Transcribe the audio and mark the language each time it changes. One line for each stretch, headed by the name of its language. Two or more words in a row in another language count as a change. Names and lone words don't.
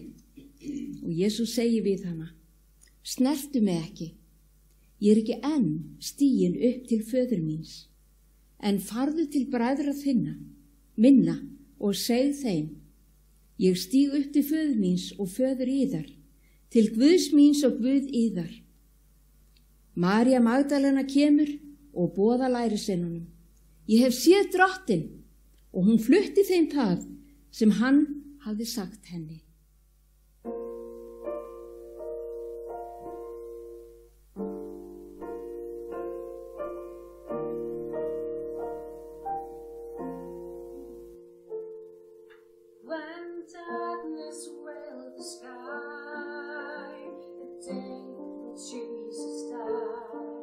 Icelandic: Og Jesús segir við hana: Snertu mig ekki, ég ekki enn stigin upp til föður míns, en farðu til bræðra minna og segð þeim: Ég stíg upp til föður míns og föður yðar, til Guðs míns og Guð yðar. María Magdalena kemur og boðar lærisveinunum: Ég hef séð Drottinn, og hún flutti þeim það sem hann hafði sagt henni.
English: When darkness veiled the sky, the day that Jesus died,